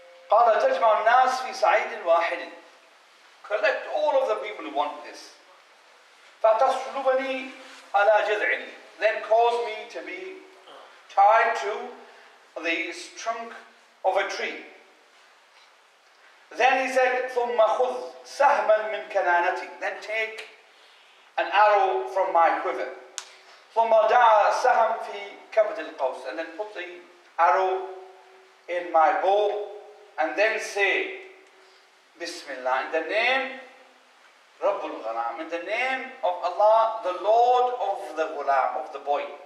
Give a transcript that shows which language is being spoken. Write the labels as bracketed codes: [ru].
[ar] قَالَ تَجْمَعُ النَّاسِ فِي صَعِيدٍ وَاحِدٍ. [en] Collect all of the people in one place. [ar] فَتَصْلُبَنِي عَلَى جَذْعٍ. [en] Then cause me to be tied to the trunk of a tree. Then he said, [ar] ثُمَّ خُذْ سَهْمًا مِنْ كَنَانَتِي. [en] Then take an arrow from my quiver. [ar] ثُمَّ دَعَ السَّهْمَ فِي كَبْدِ الْقَوْسِ. [en] And then put the arrow in my bow, and then say, Bismillah, in the name Rabbul Ghulam, in the name of Allah, the Lord of the Ghulam, of the boy.